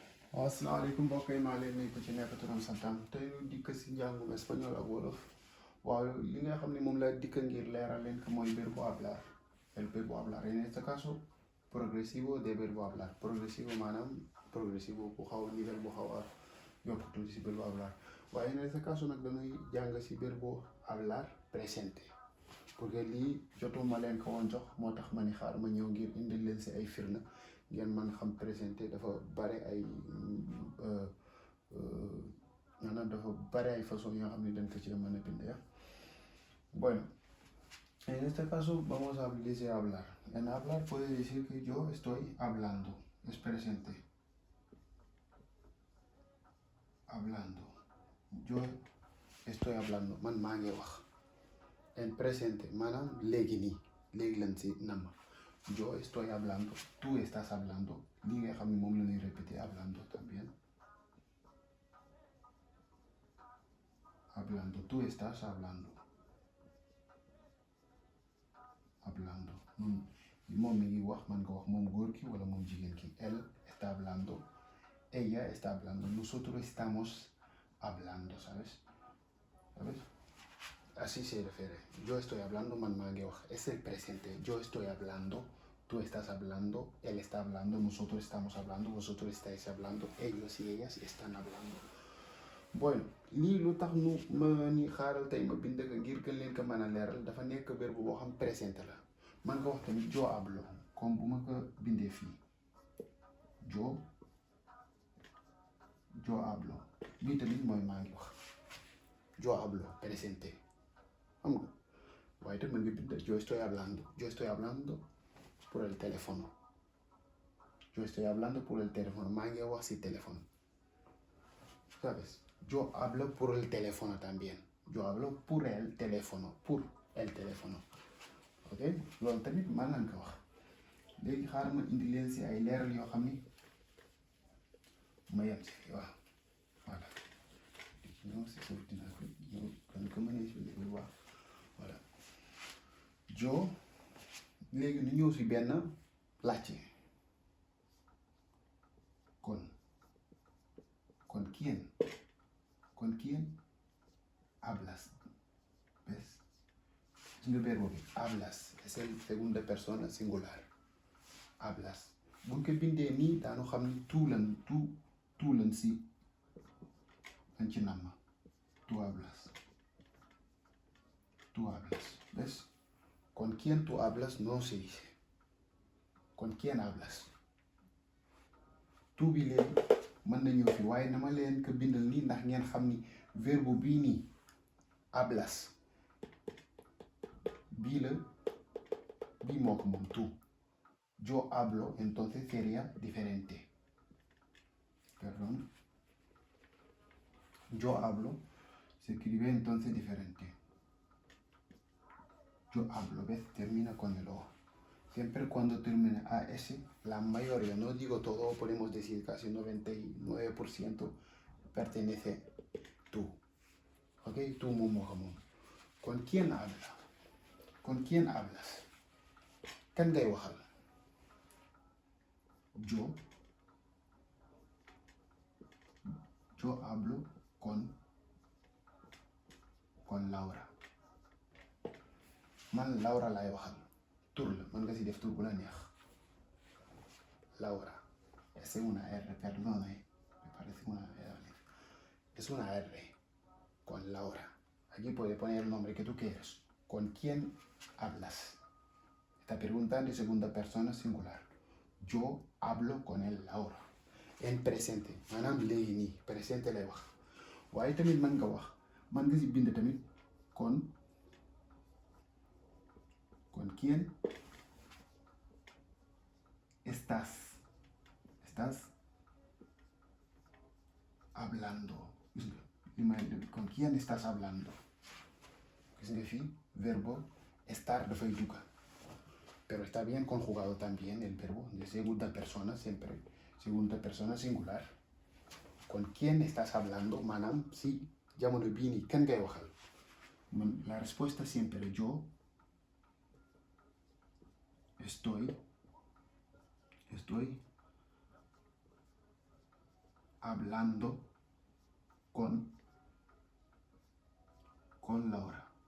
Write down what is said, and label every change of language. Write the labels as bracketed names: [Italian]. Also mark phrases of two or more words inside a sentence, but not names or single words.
[Wolof] asalaamaaleykum mbokk yi maa leen nuyu ku ci nekk turam santam tey ñu dikk si njàngum espagnol ak wolof waaw li nga xam ne moom la dikk ngir leeral leen que mooy [Spanish] verbo hablar el verbo hablar en este caso progresivo de verbo hablar progresivo [Wolof] maanaam progresivo bu xaw a nivel bu xaw a yokk tuuti si [Spanish] verbo hablar [Wolof] waaye [Spanish] en este caso [Wolof] nag dañuy jàng si [Spanish] verbo hablar presente porque [Wolof] lii jotuma leen ko woon jox moo tax ma ni xaar ma ñëw ngir indil leen si ay firnde ngeen mën xam présenté dafa bare ay maanaam dafa bare ay façon yoo xam ne dañ ko ci mën a bind ya. [Spanish] Bueno, en este caso vamos a decir hablar. En hablar puede decir que yo estoy hablando, es presente. Hablando. Yo estoy hablando, [Wolof] man maa ngi wax. [Spanish] En presente [Wolof] maanaam léegi nii léegi lañ si nam. [Spanish] Yo estoy hablando, tú estás hablando. [Wolof] Li nga xam ne moom la ñuy répéter [Spanish] hablando también. Hablando, tú estás hablando. Hablando. [Wolof] Moom mi ngi wax man nga wax moom góor ki wala moom jigéen ki. [Spanish] Él está hablando. Ella está hablando. Nosotros estamos hablando, ¿sabes? ¿Sabes? Así se refiere. Yo estoy hablando, man maa ngi wax. Es el presente. Yo estoy hablando. Tú estás hablando. Él está hablando. Nosotros estamos hablando. Vosotros estáis hablando. Ellos y ellas están hablando. Bueno, [Wolof] lii lu tax nu ma ni xaaral tey ma bind ko ngir gën leen ko mën a leeral dafa nekk verbe boo xam présente la man nga wax tamit [Spanish] yo hablo [Wolof] comme bu ma ko bindee fii [Spanish] yo hablo [Wolof] bii tamit mooy maa ngi wax [Spanish] yo hablo presente [Wolof] xam nga waaye tamit mën nga bind [Spanish] yo estoy hablando por el teléfono yo estoy hablando por el teléfono [Wolof] maa ngi wax si téléphone ¿sabes? [Spanish] Yo hablo por el teléfono también. Yo hablo por el teléfono. Por el teléfono. [Wolof] Ok loolu tamit mën nañ ko wax léegi xaaral ma indi leen si ay leeral yoo xam ni ma yem si fii waaw voilà ñëw si suuf dina ko ñëw kan ko mënee expliquer bu baax voilà jo léegi nu ñëw si benn laajte [Spanish] ¿Con quién hablas? ¿Ves? Es un verbo que hablas. Es el segunda persona singular. Hablas. [Wolof] buñ ko bindee nii daanu xam ni tout lan si dañ ci namm. [Spanish] Tú hablas. ¿Ves? ¿Con quién tú hablas? No se dice. ¿Con quién hablas? [Wolof] Tú bi léegi mën na ñëw fi waaye na ma leen ko bindal nii ndax ngeen xam ni verbe bii nii hablas bii moo ko moom tú. [Spanish] Yo hablo entonces sería diferente. Perdón. Yo hablo se escribe entonces diferente. Yo hablo, ¿ves? Termina con el O. Siempre cuando termina AS, la mayoría, no digo todo, podemos decir casi 99% pertenece tú. ¿Ok? Tú, momo, jamón. ¿Con quién habla? ¿Con quién hablas? [Wolof] ¿Kan ngay waxal? [Spanish] Yo hablo con Laura. [Wolof] Man Laura laay waxal. Tur la mën nga si def tur bu la neex. Laura. [Spanish] Es una R, perdón, me parece una R. Es una R. Con Laura. Aquí puedes poner el nombre que tú quieras. ¿Con quién hablas? Está preguntando en segunda persona singular. Yo hablo con él, Laura. En presente. [Wolof] maanaam léegi nii presente lay wax. waaye tamit mën nga wax mën nga si bind tamit [Spanish] con quién estás hablando. ¿Con quién estás hablando? [Wolof] Gis nga fii [Spanish] verbo estar [Wolof] dafay dugg [Spanish] pero está bien conjugado también el verbo de segunda persona siempre segunda persona singular. ¿Con quién estás hablando? [Wolof] maanaam si jamono bii nii kan ngay waxal. [Spanish] La respuesta siempre yo estoy hablando con Laura.